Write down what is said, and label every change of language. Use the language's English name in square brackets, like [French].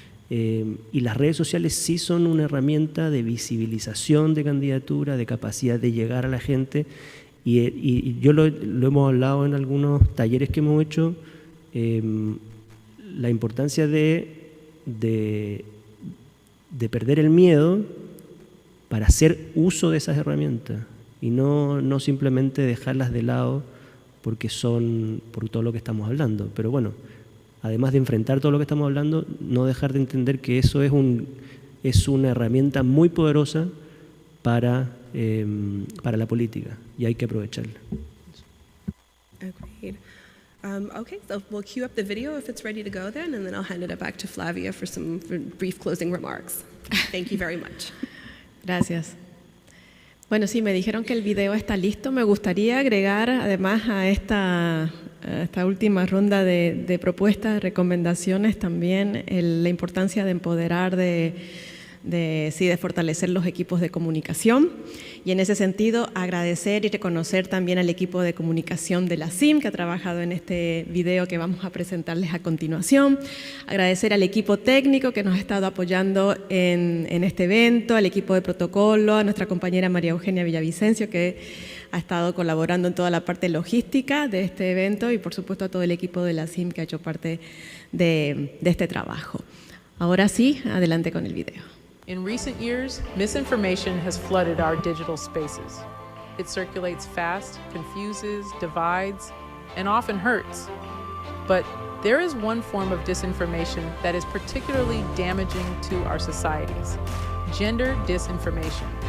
[Spanish] Y las redes sociales sí son una herramienta de visibilización de candidatura, de capacidad de llegar a la gente, y yo lo hemos hablado en algunos talleres que hemos hecho, la importancia de perder el miedo para hacer uso de esas herramientas y no simplemente dejarlas de lado por todo lo que estamos hablando. Pero bueno, además de enfrentar todo lo que estamos hablando, no dejar de entender que eso es una herramienta muy poderosa para la política y hay que aprovecharla. [English] Agreed. Okay, so we'll queue up the video if it's ready to go then, and then I'll hand it back to Flavia for brief closing remarks. Thank you very much. [Spanish] Gracias. Bueno, sí, me dijeron que el video está listo. Me gustaría agregar, además, a esta última ronda de propuestas, de recomendaciones, también la importancia de empoderar, de fortalecer los equipos de comunicación. Y en ese sentido, agradecer y reconocer también al equipo de comunicación de la CIM que ha trabajado en este video que vamos a presentarles a continuación. Agradecer al equipo técnico que nos ha estado apoyando en este evento, al equipo de protocolo, a nuestra compañera María Eugenia Villavicencio que ha estado colaborando en toda la parte logística de este evento y por supuesto a todo el equipo de la CIM que ha hecho parte de este trabajo. Ahora sí, adelante con el video. [English] In recent years, misinformation has flooded our digital spaces. It circulates fast, confuses, divides, and often hurts. But there is one form of disinformation that is particularly damaging to our societies: gendered disinformation.